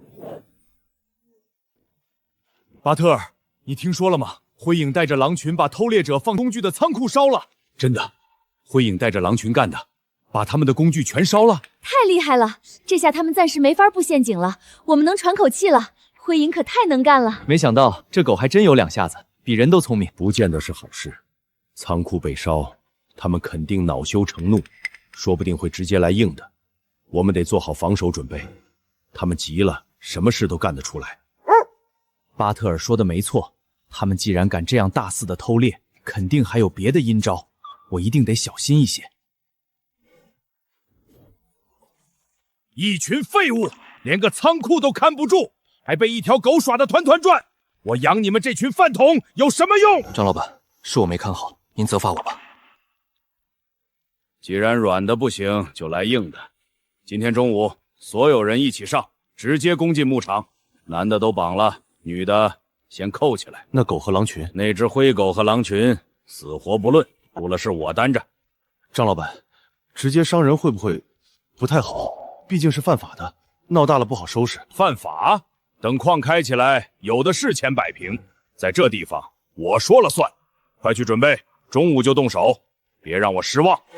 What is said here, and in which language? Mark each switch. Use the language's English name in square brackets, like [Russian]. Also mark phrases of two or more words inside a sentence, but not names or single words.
[Chinese] 巴特爾，你聽說了嗎？灰影帶着狼群把偷獵者放工具的倉庫燒了。真的，灰影帶着狼群幹的，把他們的工具全燒了。太厲害了，這下他們暫時沒法布陷阱了，我們能喘口氣了。灰影可太能幹了。沒想到這狗還真有兩下子，比人都聰明。不見得是好事。倉庫被燒，他們肯定惱羞成怒，說不定會直接來硬的。我們得做好防守準備，他們急了，什麼事都幹得出來。巴特爾說的沒錯，他們既然敢這樣大肆的偷獵，肯定還有別的陰招，我一定得小心一些。一群廢物，連個倉庫都看不住，還被一條狗耍得團團轉。我養你們這群飯桶有什麼用？張老闆，是我沒看好，您責罰我吧。既然軟的不行，就來硬的。今天中午，所有人一起上，直接攻進牧場。男的都綁了，女的先扣起來。那狗和狼群，那隻灰狗和狼群，死活不論，輸了是我擔着。張老闆，直接傷人會不會不太好？畢竟是犯法的，鬧大了不好收拾。犯法？等礦開起來，有的是錢擺平。在這地方，我說了算。快去準備，中午就動手，別讓我失望。